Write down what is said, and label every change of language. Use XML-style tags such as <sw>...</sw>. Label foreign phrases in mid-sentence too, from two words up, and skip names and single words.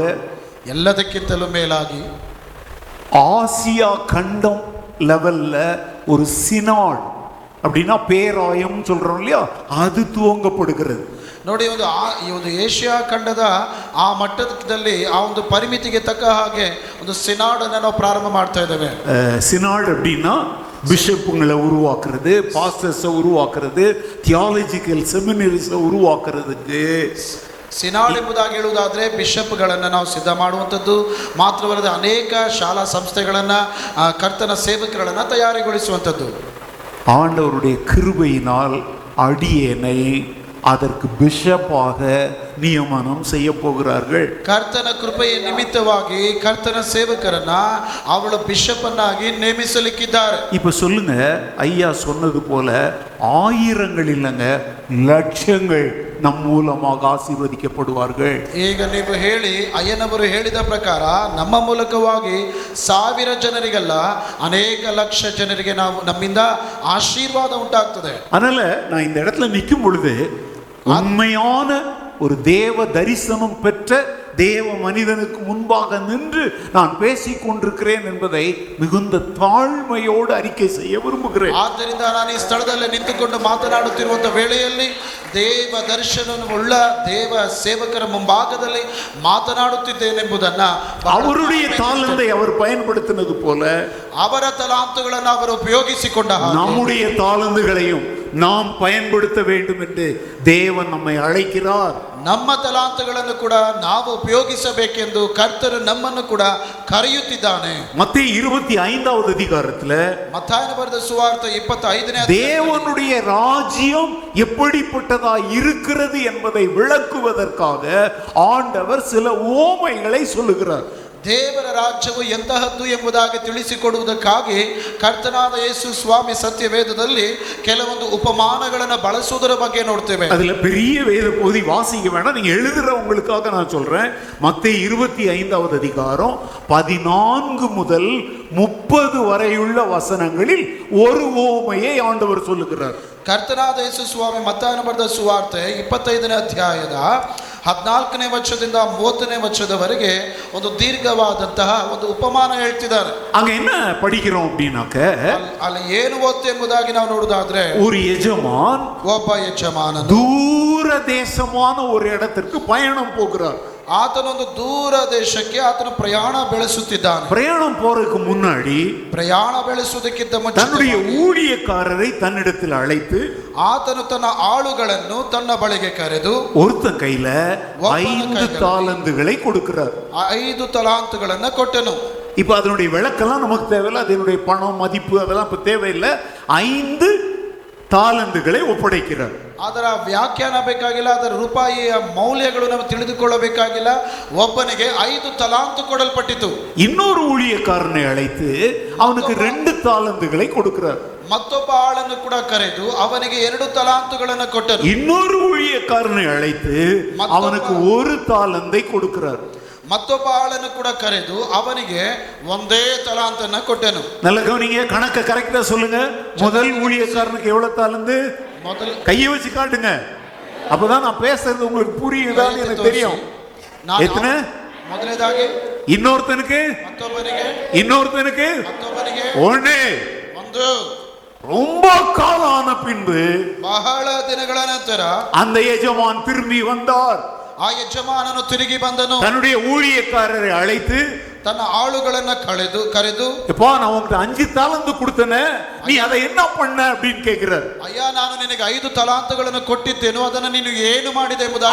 <kn>ಎಲ್ಲದಕ್ಕಿಂತಲೂ ಮೇಲಾಗಿ</kn> <ta>ஆசியா கண்டம் லெவல்ல ஒரு சினாட் அப்படின்னா பேராயம் சொல்றோம் இல்லையா, அது துவங்கப்படுகிறது.</ta> <kn>ನೋಡಿ, ಈ ಒಂದು ಏಷ್ಯಾ ಖಂಡದ ಆ ಮಟ್ಟದಲ್ಲಿ ಆ ಒಂದು ಪರಿಮಿತಿಗೆ ತಕ್ಕ ಹಾಗೆ ಒಂದು ಸಿನಾಡ್ ಅನ್ನು ನಾವು ಪ್ರಾರಂಭ ಮಾಡ್ತಾ ಇದ್ದೇವೆ.</kn> <ta>சினாட் அப்படின்னா பிஷப்புங்களை உருவாக்குறது, பாஸ்டர்ஸை உருவாக்குறது,</ta> <en>theological seminaries</en> <ta>உருவாக்குறதுக்கு.</ta> <kn>ಸಿನಾಡ್ ಎಂಬುದಾಗಿ ಹೇಳುವುದಾದರೆ ಬಿಷಪ್ಗಳನ್ನು ನಾವು ಸಿದ್ಧ ಮಾಡುವಂಥದ್ದು ಮಾತ್ರವಲ್ಲದೆ ಅನೇಕ ಶಾಲಾ ಸಂಸ್ಥೆಗಳನ್ನು, ಕರ್ತನ ಸೇವಕರನ್ನು ತಯಾರಿಗೊಳಿಸುವಂಥದ್ದು.</kn> <ta>ஆண்டவருடைய கிருபையினால் அடியேனை அதற்கு பிஷப்பாக நியமனம் செய்ய போகிறார்கள்.</ta> <kn>ಕರ್ತನ ಕೃಪೆಯ ನಿಮಿತ್ತವಾಗಿ ಕರ್ತನ ಸೇವಕರನ್ನ ಅವಳು ಬಿಷಪ್ ಅನ್ನಾಗಿ ನೇಮಿಸಲಿಕ್ಕಿದ್ದಾರೆ.</kn> <ta>இப்ப சொல்லுங்க, ஐயா சொன்னது போல ஆயிரங்கள் இல்லைங்க, லட்சங்கள் நம் மூலமாக ஆசீர்வதிக்கப்படுவார்கள்.</ta> <kn>ಈಗ ನೀವು ಹೇಳಿ, ಅಯ್ಯನವರು ಹೇಳಿದ ಪ್ರಕಾರ ನಮ್ಮ ಮೂಲಕವಾಗಿ 1000 ಜನರಿಗಲ್ಲ, ಅನೇಕ ಲಕ್ಷ ಜನರಿಗೆ ನಮ್ಮಿಂದ ಆಶೀರ್ವಾದ ಉಂಟಾಗ್ತದೆ.</kn> <ta>அதனால நான் இந்த இடத்துல நிற்கும் பொழுது உண்மையான ஒரு தேவ தரிசனம் பெற்ற தேவ மனிதனுக்கு முன்பாக நின்று நான் பேசிக் கொண்டிருக்கிறேன் என்பதை மிகுந்த தாழ்மையோடு அறிக்கை செய்ய விரும்புகிறேன்.</ta> <kn>ಆದ್ದರಿಂದ ನಾನು ಈ ಸ್ಥಳದಲ್ಲಿ ನಿಂತುಕೊಂಡು ಮಾತನಾಡುತ್ತಿರುವಂತಹ ವೇಳೆಯಲ್ಲಿ ದೇವ ದರ್ಶನವುಳ್ಳ ದೇವ ಸೇವಕರ ಮುಂಭಾಗದಲ್ಲಿ ಮಾತನಾಡುತ್ತಿದ್ದೇನೆಂಬುದನ್ನ,</kn> <ta>அவருடைய தாளந்தை அவர் பயன்படுத்தினது போல</ta> <kn>ಅವರ ತಲಾಂತುಗಳನ್ನು ಅವರು ಉಪಯೋಗಿಸಿಕೊಂಡ</kn> <ta>நம்முடைய தாளந்துகளையும் நாம் பயன்படுத்த வேண்டும் என்று தேவன் நம்மை அழைக்கிறார்.</ta> <kn>ನಮ್ಮ ತಲಾಂತಗಳನ್ನು ಕೂಡ ನಾವು ಉಪಯೋಗಿಸಬೇಕೆಂದು ಕರ್ತರು ನಮ್ಮನ್ನು ಕೂಡ ಕರೆಯುತ್ತಿದ್ದಾನೆ.</kn> <ta>மத்தேயு 25வது அதிகாரத்துல</ta> <kn>ಮತ್ತಾಯನ ಬರೆದ ಸುವಾರ್ತೆ 25ನೇ</kn> <ta>தேவனுடைய ராஜ்யம் எப்படிப்பட்டதா இருக்கிறது என்பதை விளக்குவதற்காக ஆண்டவர் சில உவமைகளை சொல்லுகிறார்.</ta> <kn>ದೇವರ ರಾಜ್ಯವು ಎಂತಹದ್ದು ಎಂಬುದಾಗಿ ತಿಳಿಸಿಕೊಡುವುದಕ್ಕಾಗಿ ಕರ್ತನಾದ ಯೇಸು ಸ್ವಾಮಿ ಸತ್ಯವೇದದಲ್ಲಿ ಕೆಲವೊಂದು ಉಪಮಾನಗಳನ್ನು ಬಳಸುವುದರ ಬಗ್ಗೆ ನೋಡ್ತೇವೆ.</kn> <ta>அதுல பெரிய வேத பகுதி வாசிக்க வேண்டாம், நீங்க எழுதுறவங்களுக்காக நான் சொல்றேன். மத்தேயு 25வது அதிகாரம் 14 முதல் 30 வரையுள்ள வசனங்களில் ஒரு உவமையை ஆண்டவர் சொல்லுகிறார்.</ta> <kn>ಕರ್ತನಾದ ಯೇಸು ಸ್ವಾಮಿ ಮತ್ತಾಯನ ಬರೆದ ಸುವಾರ್ತೆ 25ನೇ ಅಧ್ಯಾಯದ 14ನೇ ವಚನದಿಂದ 30ನೇ ವಚನದವರೆಗೆ ಒಂದು ದೀರ್ಘವಾದಂತಹ ಒಂದು ಉಪಮಾನ ಹೇಳ್ತಿದ್ದಾರೆ.</kn> <ta>அங்க என்ன படிக்கிறோம் அப்படின்னாக்க,</ta> <kn>ಅಲ್ಲಿ ಏನು ಓದ್ತೆ ಎಂಬುದಾಗಿ ನಾವು ನೋಡುವುದಾದ್ರೆ,</kn> <ta>ஒரு எஜமான்</ta> <kn>ಒಬ್ಬ ಯಜಮಾನನು</kn> <ta>தூர தேசமான ஒரு இடத்திற்கு பயணம் போகிறார்.</ta> <kn>ಆತನೊಂದು ದೂರ ದೇಶಕ್ಕೆ ಆತನ ಪ್ರಯಾಣ ಬೆಳೆಸುತ್ತಿದ್ದಾನೆ.</kn> <ta>பிரயாணம் போறதுக்கு முன்னாடி</ta> <kn>ಪ್ರಯಾಣ ಬೆಳೆಸುವುದಕ್ಕಿಂತ</kn> <ta>தன்னுடைய</ta> <kn>ಮುಂಚೆ</kn> <ta>ஊழியக்காரரை தன்னிடத்தில் அழைத்து</ta> <kn>ಆತನು ತನ್ನ ಆಳುಗಳನ್ನು ತನ್ನ ಬಳಿಗೆ ಕರೆದು</kn> <ta>ஒருத்தன் கையில 5 தாலந்துகளை கொடுக்கிறார்.</ta> <kn>5 ತಲಾಂತುಗಳನ್ನು ಕೊಟ್ಟನು.</kn> <ta>இப்ப அதனுடைய விளக்கெல்லாம் நமக்கு தேவையில்லை, அதனுடைய பணம் மதிப்பு அதெல்லாம் இப்ப தேவையில்லை. 5 தாலந்துகளை ஒப்படைக்கிறார்.</ta> <kn>ಅದರ ವ್ಯಾಖ್ಯಾನ ಬೇಕಾಗಿಲ್ಲ, ಅದರ ರೂಪಾಯಿಯ ಮೌಲ್ಯಗಳು ನಾವು ತಿಳಿದುಕೊಳ್ಳಬೇಕಾಗಿಲ್ಲ. ಒಬ್ಬನಿಗೆ 5 ತಲಾಂತು ಕೊಡಲ್ಪಟ್ಟಿತು.</kn> <ta>இன்னொரு ஊழியக்காரனை அழைத்து அவனுக்கு 2 தாலந்துகளை கொடுக்கிறார்.</ta> <kn>ಮತ್ತೊಬ್ಬ ಆಳನ್ನು ಕೂಡ ಕರೆದು ಅವನಿಗೆ 2 ತಲಾಂತುಗಳನ್ನು ಕೊಟ್ಟನು.</kn> <ta>இன்னொரு ஊழியக்காரனை அழைத்து அவனுக்கு 1 தாலந்தை கொடுக்கிறார்.</ta> <kn>ಮತ್ತೊಬ್ಬ ಆಳನ್ನು ಕೂಡ ಕರೆದು ಅವನಿಗೆ 1 ತಲಾಂತನ್ನ ಕೊಟ್ಟನು.</kn> <ta>நல்ல கவனிங்க, கணக்க கரெக்டா சொல்லுங்க. முதல் ஊழியக்காரனுக்கு எவ்வளவு தாலந்து?</ta> <kn>ಮೊದಲು</kn> <ta>கையை வச்சு காட்டுங்க, அப்பதான் நான் பேசுறது உங்களுக்கு புரியுதான்னு எனக்கு தெரியும். எத்தனை?</ta> <kn>ಮೊದಲನೇದಾಗಿ</kn> <ta>இன்னொருத்தனுக்கு,</ta> <kn>ಮತ್ತೊಬ್ಬನಿಗೆ,</kn> <ta>இன்னொருத்தனுக்கு</ta> <kn>ಮತ್ತೊಬ್ಬನಿಗೆ</kn> <ta>1.</ta> <kn>1.</kn> <ta>ரொம்ப காலம் ஆன பின்பு</ta> <kn>ಬಹಳ ದಿನಗಳ ನಂತರ</kn> <ta>அந்த எஜமான் திரும்பி வந்தார்.</ta> <kn>ಆ ಯಜಮಾನನು ತಿರುಗಿ ಬಂದನು.</kn> <ta>தன்னுடைய ஊழியக்காரரை அழைத்து</ta> <kn>ತನ್ನ ಆಳುಗಳನ್ನ ಕರೆದು</kn> <ta>எப்பா நான் உனக்கு 5 தாலந்து கொடுத்தனே, நீ அதை என்ன பண்ண அப்படின்னு கேக்குறார்.</ta> <kn>ಅಯ್ಯ, ನಾನು ನಿನಗೆ 5 ತಲಾಂತುಗಳನ್ನು ಕೊಟ್ಟಿದ್ದೇನು, ಅದನ್ನು ನೀನು ಏನು ಮಾಡಿದೆ ಎಂಬುದಾಗಿ</kn>